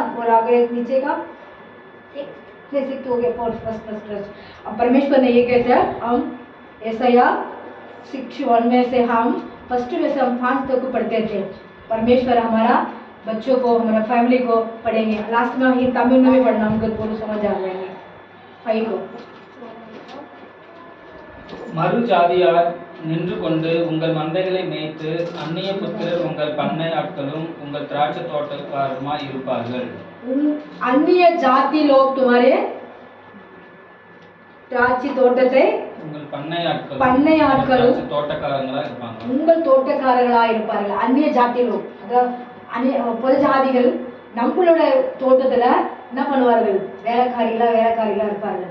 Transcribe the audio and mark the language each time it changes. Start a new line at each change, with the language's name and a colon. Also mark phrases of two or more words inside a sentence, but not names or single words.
Hindi: और आगे नीचे का हो गया फर्स्ट। अब परमेश्वर ने ये कहते हैं, हम यशाया 61 में से हम फर्स्ट में से हम 5 तक पढ़ते थे। परमेश्वर हमारा बच्चों को, हमारा फैमिली को पढ़ेंगे। लास्ट में हम तमिल में भी पढ़ना, हमको पूरा समझ आ जाएंगे। 5 को
Tamil: மறு ஜாதியார் நின்று கொண்டு உங்கள் மந்தைகளை மேய்த்து அந்நிய புத்திரர் உங்கள் பண்ணை ஆட்களும் உங்கள் திராட்சை தோட்டக்காரருமாய் இருப்பார்கள்.
Hindi: अन्य जाति लोग तुम्हारे
Tamil: திராட்சை தோட்டத்தை, உங்கள் பண்ணை ஆட்களும் தோட்டக்காரங்களா இருப்பாங்க. உங்கள் தோட்டக்காரர்களா இருப்பார்கள். அந்நிய ஜாதிகள், அதாவது புற ஜாதிகள் நம்மளோட தோட்டத்துல என்ன பண்ணுவார்கள்? வேலைக்காரிகளா இருப்பார்கள்.